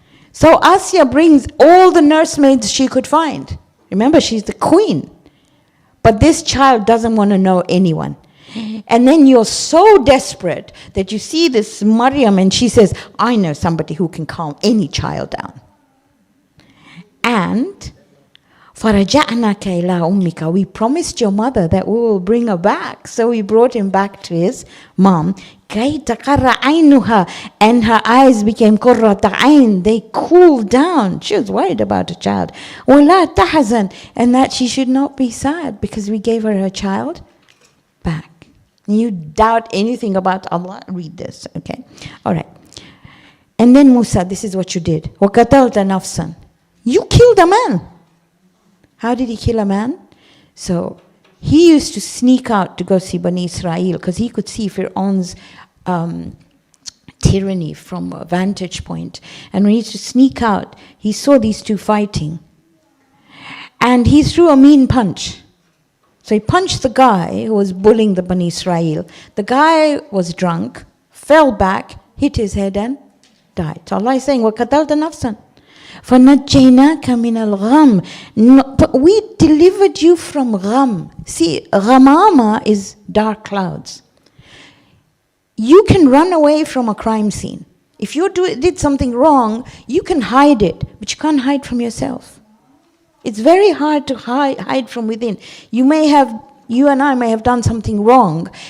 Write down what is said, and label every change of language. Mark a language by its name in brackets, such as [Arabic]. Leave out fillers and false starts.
[English] So Asya brings all the nursemaids she could find. Remember, she's the queen. But this child doesn't want to know anyone. And then you're so desperate that you see this Maryam and she says, I know somebody who can calm any child down. [Arabic] And فَرَجَعْنَكَ إِلَىٰ أُمِّكَ. [English] We promised your mother that we will bring her back. So we brought him back to his mom. [Arabic] كَيْ تَقَرَّ عَيْنُهَا. [English] And her eyes became [Arabic] قُرَّةَ عَيْن. [English] They cooled down. She was worried about her child. [Arabic] وَلَا تَحْزَنْ. [English] And that she should not be sad because we gave her child back. You doubt anything about Allah, read this, okay? All right. And then Musa, this is what you did. [Arabic] وَقَتَلْتَ نَفْسًا. [English] You killed a man. How did he kill a man? So he used to sneak out to go see Bani Israel because he could see Fir'aun's tyranny from a vantage point. And when he used to sneak out, he saw these 2 fighting. And he threw a mean punch. So he punched the guy who was bullying the Bani Israel. The guy was drunk, fell back, hit his head and died. So Allah is saying, [Arabic] وَقَتَلْتَ نَفْسًا فَنَجَّيْنَاكَ مِنَ الْغَمِّ. [English] But we delivered you from gham. See, ghamama is dark clouds. You can run away from a crime scene. If you did something wrong, you can hide it, but you can't hide from yourself. It's very hard to hide from within. You and I may have done something wrong.